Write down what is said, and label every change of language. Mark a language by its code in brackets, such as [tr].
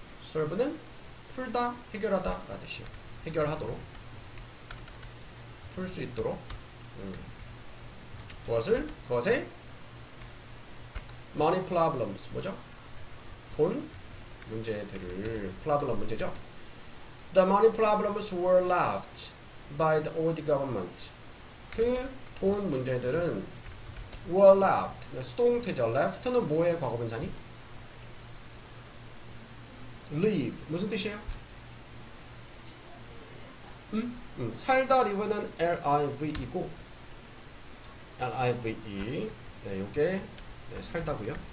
[ko] solve는 풀다, 해결하다 라는 뜻이요. 해결하도록, 풀 수 있도록. 그것의 money problems 뭐죠? 돈 문제들을 problem 문제죠. [en] The money problems were left by the old government. [ko] 그 돈 문제들은 were left. 수동태죠. left는 뭐의 과거분사니? leave 무슨 뜻이에요? 살다 live는 live이고 live 네, 요게 네, 살다고요.